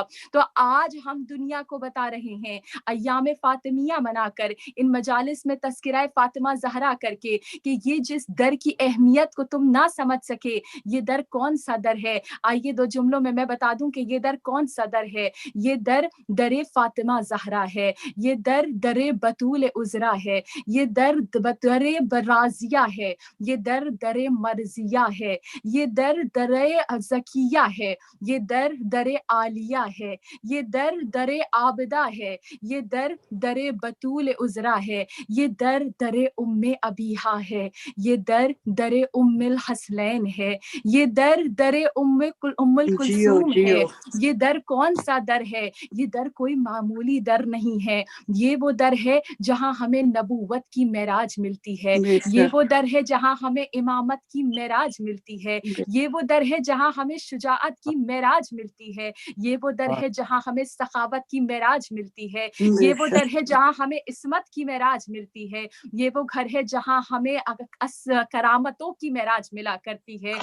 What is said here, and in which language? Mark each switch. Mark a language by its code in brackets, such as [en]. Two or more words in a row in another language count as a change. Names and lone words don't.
[ur] تو آج ہم دنیا کو بتا رہے ہیں ایام فاطمیہ منا کر، ان مجالس میں تذکرہ فاطمہ زہرا کر کے، کہ یہ جس در کی اہمیت کو تم نہ سمجھ سکے، یہ در کون سا در ہے؟ آئیے 2 جملوں میں بتا دوں کہ یہ در کون سا در ہے۔ یہ در در فاطمہ زہرا ہے، یہ در در بطول عذرا ہے، یہ در در برازیہ ہے، یہ در در مرضیہ ہے، یہ در در زکیہ ہے، یہ در در عالیہ ہے، یہ در در عابدہ ہے، یہ در در بطول عذرا ہے، یہ در در ام ابیہا ہے، یہ در در ام الحسنین ہے، یہ در در ام الکلثوم ہے۔ یہ در کون سا در ہے؟ یہ در کوئی معمولی در نہیں ہے، یہ وہ در ہے جہاں ہمیں نبوت کی معراج ملتی ہے، یہ وہ در ہے جہاں ہمیں امامت کی معراج ملتی ہے، یہ وہ در ہے جہاں ہمیں شجاعت کی معراج ملتی ہے، یہ وہ در ہے جہاں ہمیں سخاوت کی معراج ملتی ہے، یہ وہ در ہے جہاں ہمیں عصمت کی معراج ملتی ہے، یہ وہ گھر ہے جہاں ہمیں کرامتوں کی معراج ملا کرتی ہے۔